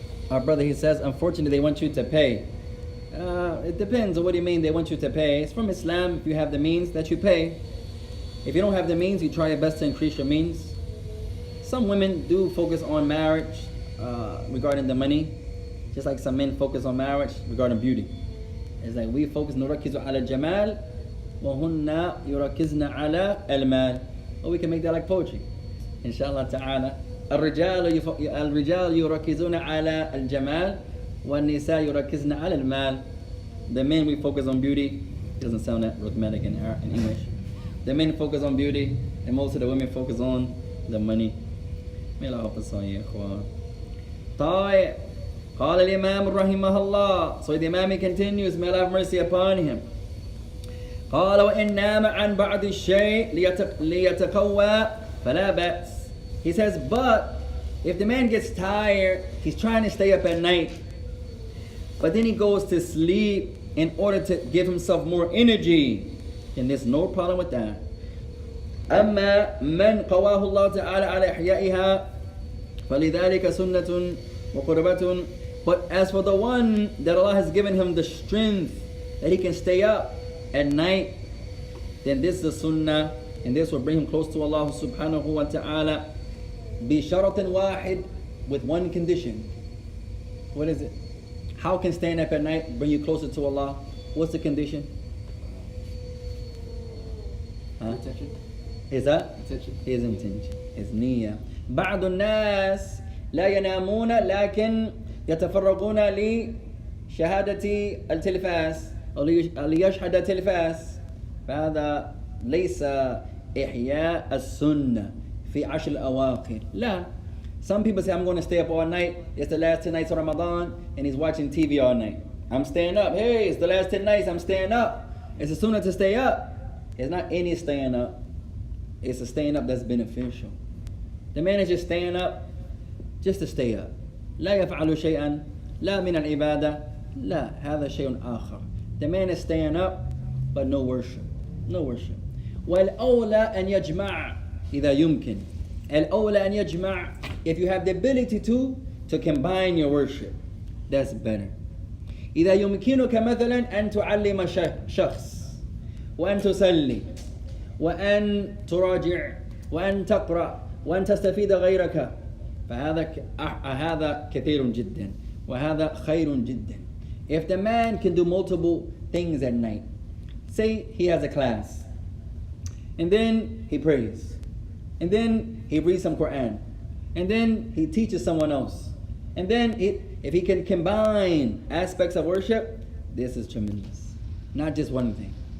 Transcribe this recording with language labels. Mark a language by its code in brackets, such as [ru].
[en] Our brother, he says, unfortunately, they want you to pay. It depends on what do you mean they want you to pay. It's from Islam, if you have the means, that you pay. If you don't have the means, you try your best to increase your means. Some women do focus on marriage regarding the money, just like some men focus on marriage regarding beauty. It's like we focus [ar] نركز على الجمال وهن يركزن على المال. [en] Or we can make that like poetry. Inshallah ta'ala. [ar] الرجال يركزون على الجمال والنساء يركزن على المال. [en] The men, we focus on beauty. It doesn't sound that rhythmic in English. The men focus on beauty, and most of the women focus on the money. May Allah help us all, ya ikhwan. [ar] طيب. قال الإمام رحمه الله. [en] So the Imam continues, may Allah have mercy upon him. [ar] قال وإن نام عن بعض الشيء ليتقوى فلا بأس. [en] He says, but if the man gets tired, he's trying to stay up at night, but then he goes to sleep in order to give himself more energy, then there's no problem with that. [ar] أما من قواه الله تعالى على إحيائها فلذلك سنة وقربة. [en] But as for the one that Allah has given him the strength that he can stay up at night, then this is a sunnah, and this will bring him close to Allah subhanahu wa ta'ala. [ar] بشرط واحد, [en] with one condition. What is it? How can staying up at night bring you closer to Allah? What's the condition? Intention. Is that? Intention. His intention. His niyyah. [ar] بعض الناس لا ينامون لكن يتفرغون لشهادة التلفاز أو ليشهد التلفاز. فهذا ليس إحياء السنة في 10 الأواخر. لا. [en] Some people say, I'm going to stay up all night. It's the last 10 nights of Ramadan, and he's watching TV all night. I'm staying up. Hey, it's the last 10 nights. I'm staying up. It's a sunnah to stay up. It's not any staying up. It's a staying up that's beneficial. The man is just staying up just to stay up. [ar] لا يفعل شيئا لا من العبادة لا هذا شيء آخر. [en] The man is staying up but no worship. No worship. [ar] والأولى أن يجمع إذا يمكن. الأولى أن يجمع. [en] If you have the ability to combine your worship, that's better. [ar] إذا يمكنك مثلا أن تعلم شخص وأن تصلي وأن تراجع وأن تقرأ وأن تستفيد غيرك فهذا كثير جدا وهذا خير جدا. [en] If the man can do multiple things at night, say he has a class and then he prays and then he reads some Quran and then he teaches someone else and then if he can combine aspects of worship, this is tremendous. Not just one thing.